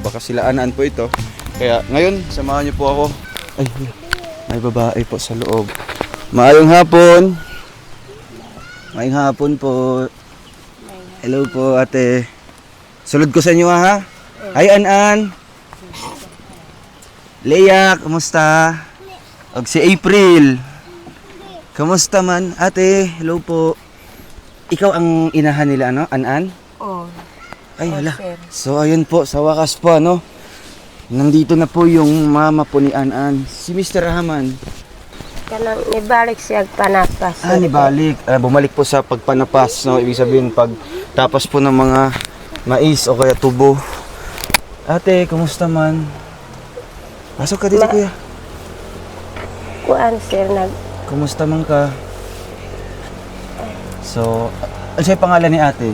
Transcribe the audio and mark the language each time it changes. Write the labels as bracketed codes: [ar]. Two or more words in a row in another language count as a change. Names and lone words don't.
[tl] Baka sila An-An po ito. Kaya ngayon, samahan niyo po ako. Ay, may babae po sa loob. [ceb] Maayong hapon. Maayong hapon po. Hello po, ate. Sulod ko sa inyo, ha? Hi, An-An. Leia, kumusta? Og si April. Kumusta man, ate? Hello po. Ikaw ang inahan nila, An-An? Oh. Ay, hala. sir. [tl] So, ayun po, sa wakas po, nandito na po yung mama po ni An-An. Si Mr. Rahman. [ceb] Kanang nibalik siya panapas. Nibalik. [tl] Bumalik po sa pagpanapas, Ibig sabihin, pag tapas po ng mga mais o kaya tubo. Ate, [ceb] kumusta man? [tl] Pasok ka dito, kuya. [ceb] Kuan sir, Kumusta man ka? [tl] So, ano sa'yo pangalan ni ate?